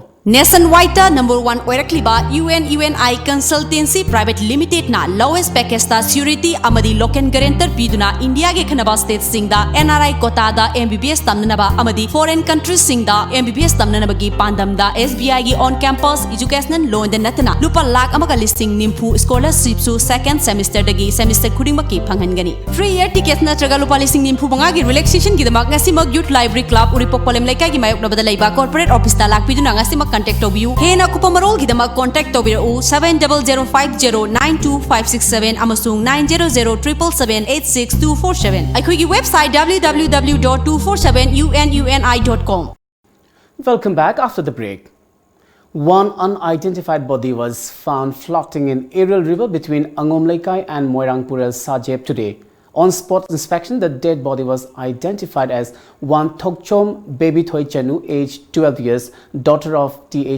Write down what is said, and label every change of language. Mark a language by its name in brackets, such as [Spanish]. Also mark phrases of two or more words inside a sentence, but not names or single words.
[Manipuri] Nationwide #1 oirakliba UNI Consultancy Private Limited na [English] lowest package [Manipuri] ta security amadi [English] local guarantor [Manipuri] piduna India ge khanaba state singda NRI quota da MBBS tamnaba amadi [English] foreign countries [Manipuri] singda MBBS tamnaba gi pandam da SBI gi [English] on campus educational loan [Manipuri] da natna lupa lakh amaga listing nimpu scholarship su [English] second semester [Manipuri] dagi semester khuding baki phanghangani [English] free year ticket [Manipuri] na traga lupa listing nimpu banga gi relaxation gi damak ngasi mag youth library club uripok polem laikai gi mayok na bada laiba [English] corporate office [Manipuri] ta lak piduna ngasi contact tobiu hena kupamarol gidama contact tobiru 7005092567 amasung 9007778647 aikhoigi website www.247ununi.com. [English] Welcome back after the break. One unidentified body was found floating in Iril River between Angomlaikai and Moirangpura Sajeb today. On spot inspection, the dead body was identified as one Thokchom Baby Thoi Chanu, aged 12 years, daughter of T.H.